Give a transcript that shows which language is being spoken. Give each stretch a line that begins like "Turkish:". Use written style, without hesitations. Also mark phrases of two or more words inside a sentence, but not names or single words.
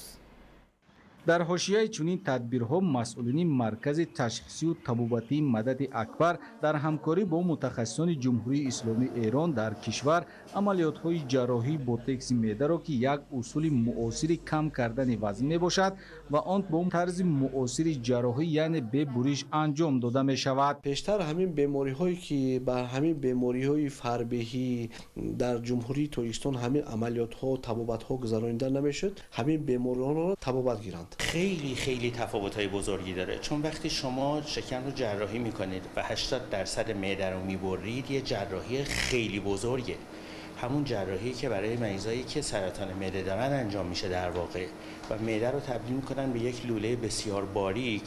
Tajik: дар ҳошияи чунин тадбирҳо масъулини маркази ташхисию табобатии мадати акбар дар ҳамкорӣ бо мутахассисони ҷумҳурии исломии эрон дар кишвар амалиётҳои ҷарроҳӣ бо текси меъдаро ки як усули муосири кам кардани вазн мебошад ва он бо тарзи муосири ҷарроҳӣ яъне бе буриш анҷом дода мешавад. пештар ҳамин бемориҳое ки ба ҳамин бемориҳои фарбеҳӣ дар ҷумҳурии тоҷикистон ҳамин амалиётҳо табобатҳо гузаронида намешуд, ҳамин бемориҳоро табобат гиранд.
Persian: خیلی تفاوت‌های بزرگی داره، چون وقتی شما شکم رو جراحی میکنید و 80% معده رو میبرید یه جراحی خیلی بزرگه. همون جراحی که برای مریضایی که سرطان معده دارن انجام میشه در واقع و معده رو تبدیل میکنن به یک لوله بسیار باریک.